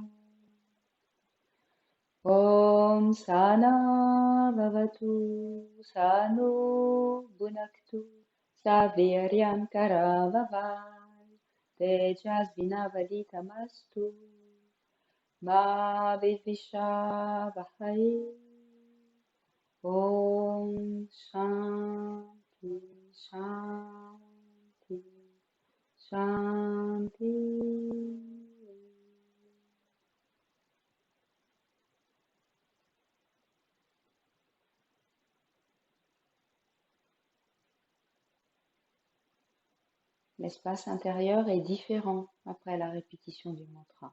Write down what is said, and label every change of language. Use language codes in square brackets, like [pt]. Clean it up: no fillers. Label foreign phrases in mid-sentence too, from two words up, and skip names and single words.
[sa] ॐ सह नाववतु सह नौ भुनक्तु सह वीर्यं करवावहै तेजस्वि नावधीतमस्तु मा विद्विषावहै. ॐ शान्तिः शान्तिः शान्तिः. [fr] L'espace intérieur est différent après la répétition du mantra.